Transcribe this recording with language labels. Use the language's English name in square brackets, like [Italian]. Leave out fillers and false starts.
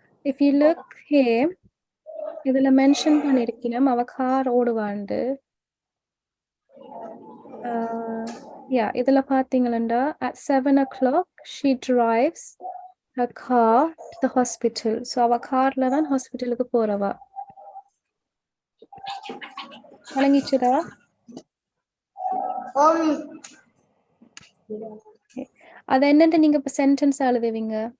[English] If you look here, [Tamil] இதுல mention பண்ணிருக்கணும் அவ கார் ஓடுவாண்டு. [English] Yeah, [Tamil] இதுல பாத்தீங்களா [English] at 7 o'clock she drives her car to the hospital. [Tamil] So அவ கார்ல தான் ஹாஸ்பிட்டலுக்கு போறவா. விளங்கிச்சுதா? அது என்னன்னு நீங்க இப்ப சென்டென்ஸ் எழுதுவீங்க?